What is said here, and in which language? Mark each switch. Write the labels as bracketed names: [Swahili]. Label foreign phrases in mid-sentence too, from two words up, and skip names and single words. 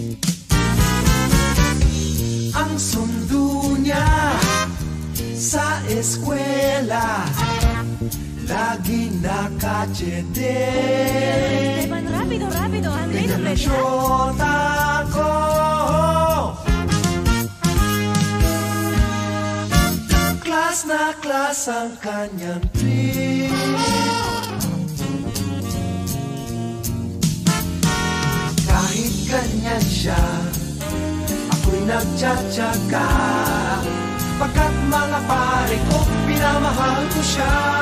[Filipino] Ang sundo niya sa eskwela, laging nakachede. [Spanish] Esteban, rápido, rápido, Andrés, [Filipino] Ganyan ang [Spanish] ¿verdad? [Filipino] syota ko, klas na klas ang kanyang trip. Kahit ganyan siya, ako'y nagtsatsaga, pagkat mga pare ko, pinamahal ko siya.